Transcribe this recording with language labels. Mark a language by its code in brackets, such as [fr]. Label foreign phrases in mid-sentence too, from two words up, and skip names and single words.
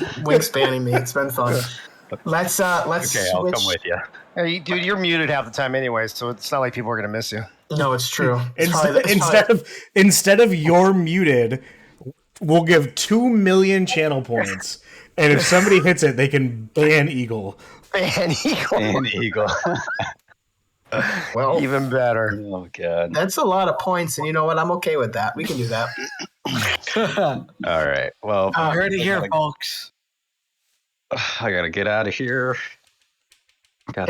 [en] Wink's banning me. It's been fun. Let's. Okay, I'll come with you. Hey, dude, you're muted half the time anyway, so it's not like people are gonna miss you. No, it's true. Instead of you're muted, we'll give 2 million channel points, and if somebody hits it, they can ban Eagle. Ban Eagle. Ban Eagle. Well, even better. Oh god. That's a lot of points, and you know what? I'm okay with that. We can do that. All right. Well, You heard it here, folks. I gotta get out of here. Got